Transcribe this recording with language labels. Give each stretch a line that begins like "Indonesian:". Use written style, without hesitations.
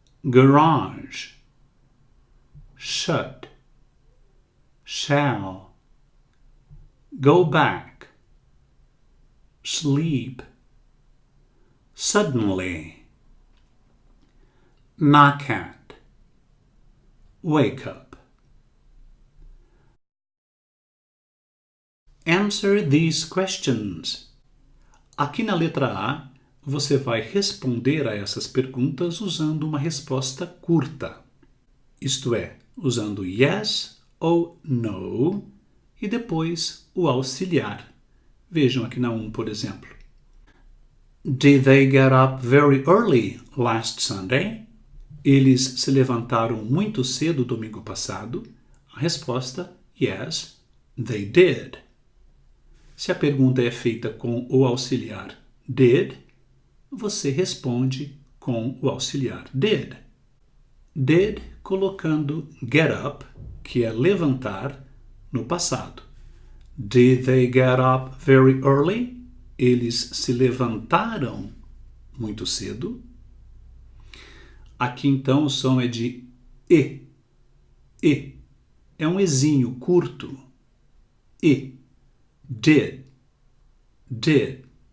English: Garage. Shut. Shall. Go back. Sleep. Suddenly. Knock at. Wake up. Answer these questions.
Portuguese: Aqui na letra A, você vai responder a essas perguntas usando uma resposta curta. Isto é, usando yes ou no e depois o auxiliar. Vejam aqui na 1, por exemplo.
English: Did they get up very early last Sunday?
Portuguese: Eles se levantaram muito cedo domingo passado? A resposta,
English: yes, they did.
Portuguese: Se a pergunta é feita com o auxiliar did, você responde com o auxiliar did. Did colocando get up, que é levantar, no passado.
English: Did they get up very early?
Portuguese: Eles se levantaram muito cedo. Aqui então o som é de e. E. É um ezinho curto. E. Did. Did.